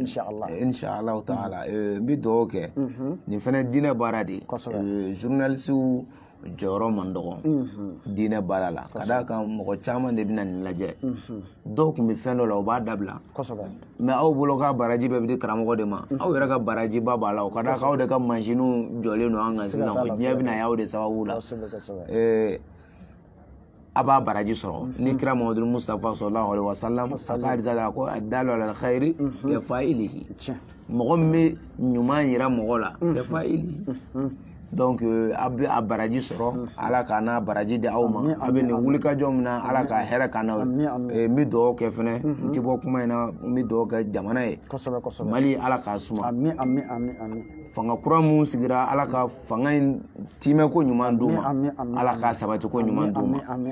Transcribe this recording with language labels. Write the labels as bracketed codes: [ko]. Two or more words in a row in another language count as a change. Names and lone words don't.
[bm] inshallah taala n bɛ dugawu kɛ nin fana diinɛ baara de ye journalistes jɔyɔrɔ man dɔgɔ diinɛ baara la ka d'a kan mɔgɔ caman de bɛna nin lajɛ dɔw tun bɛ fɛn dɔ la u b'a dabila mais aw bolo ka baraji bɛɛ bɛ di karamɔgɔ de ma aw yɛrɛ ka baraji ba b'a la o ka d'a kan aw de ka mansininw jɔlen don an kan sisan o diɲɛ bɛna y'aw de sababu la a b'a baraji sɔrɔ ni kira Muhamadu Mustafa [ar] صلى الله عليه وسلم [bm] a ka hadisa la ko [ar] الدال على الخير كفاعله [bm] mɔgɔ min bɛ ɲuman yira mɔgɔ la ka fa'ilihi donc a bɛ a baraji sɔrɔ ala k'a n'a baraji di aw ma a bɛ nin wulikajɔ min na ala ka hɛrɛ k'an na n bɛ dugawu kɛ fɛnɛ n tɛ bɔ kuma in na n bɛ dugawu kɛ jamana ye Mali ala k'a suma fanga kura mun sigira ala ka fanga in timɛ ko ɲuman d'u ma ala k'a sabati ko ɲuman d'u ma